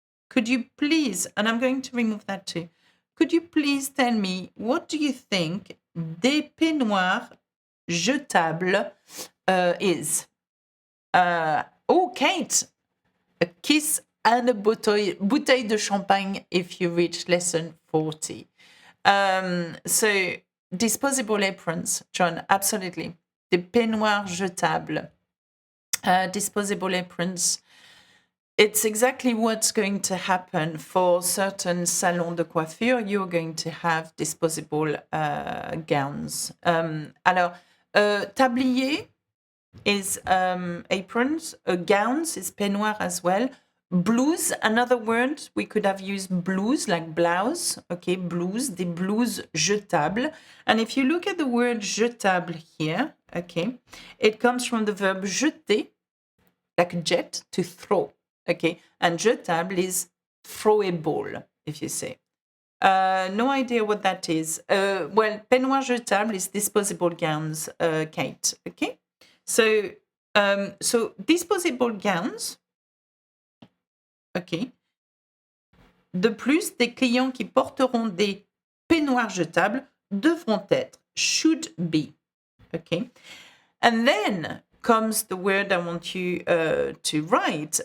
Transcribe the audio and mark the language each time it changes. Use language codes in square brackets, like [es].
[en] Could you please, and I'm going to remove that too. Could you please tell me, what do you think [fr] des peignoirs jetables [en] is? Kate, a kiss and a [fr] bouteille de champagne [en] if you reach lesson 40. So, disposable aprons, John, absolutely. [fr] Des peignoirs jetables. [en] Disposable aprons. It's exactly what's going to happen for certain [fr] salons de coiffure. [en] You're going to have disposable gowns. Alors, tablier is aprons. Gowns is peignoir as well. Blouse, another word, we could have used blouse, like blouse. Okay, blouse, [fr] des blouses jetables. [en] And if you look at the word jetable here, okay, it comes from the verb jeter, like jet, to throw. Okay, and jetable is throwable, if you say. No idea what that is. Well, peignoir jetable is disposable gowns, Kate. Okay, so disposable gowns. Okay. [fr] De plus, des clients qui porteront des peignoirs jetables devront être, [en] should be. Okay, and then comes the word I want you to write.